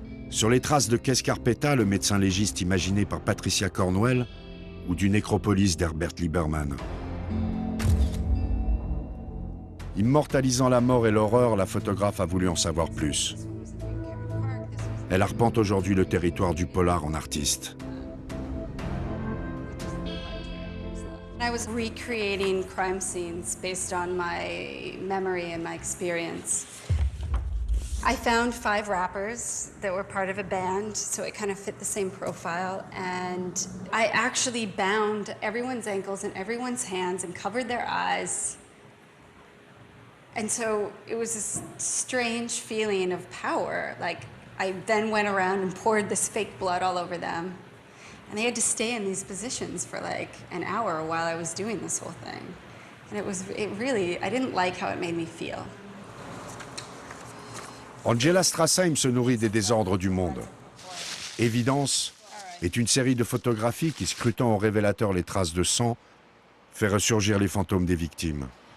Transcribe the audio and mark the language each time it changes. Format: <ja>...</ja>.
<fr>Sur les traces de Kescarpetta, le médecin légiste imaginé par Patricia Cornwell, ou du Nécropolis d'Herbert Lieberman. Immortalisant la mort et l'horreur, la photographe a voulu en savoir plus. Elle arpente aujourd'hui le territoire du polar en artiste.</fr> <en>I was recreating crime scenes based on my memory and my experience. I found 5 rappers that were part of a band, so it kind of fit the same profile. And I actually bound everyone's ankles and everyone's hands and covered their eyes. And so it was this strange feeling of power. Like, I then went around and poured this fake blood all over them. And they had to stay in these positions for like an hour while I was doing this whole thing. And I didn't like how it made me feel.</en> <fr>Angela Strassheim se nourrit des désordres du monde. Évidence est une série de photographies qui, scrutant au révélateur les traces de sang, fait ressurgir les fantômes des victimes.</fr>